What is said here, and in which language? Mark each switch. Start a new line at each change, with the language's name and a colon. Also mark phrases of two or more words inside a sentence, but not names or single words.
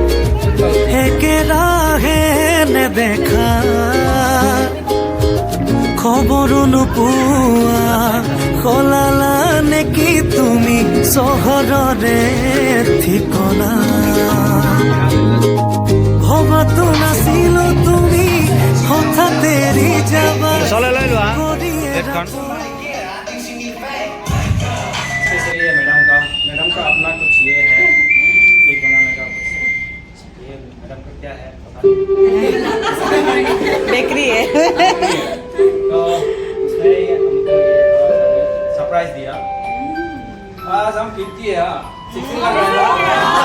Assamese: একেৰাহে নেদেখা খবৰো নোপোৱা সলালা নেকি তুমি চহৰৰে ঠিকনা ভবাতো নাছিলো তুমি হঠাৎ এৰি যাবা
Hindi: मैडम का अपना कुछ ये है केक बनाने का कुछ ये मैडम का क्या है बेकरी है तो उसने हमको सरप्राइज दिया आज हम 50 है 16 लग रहा है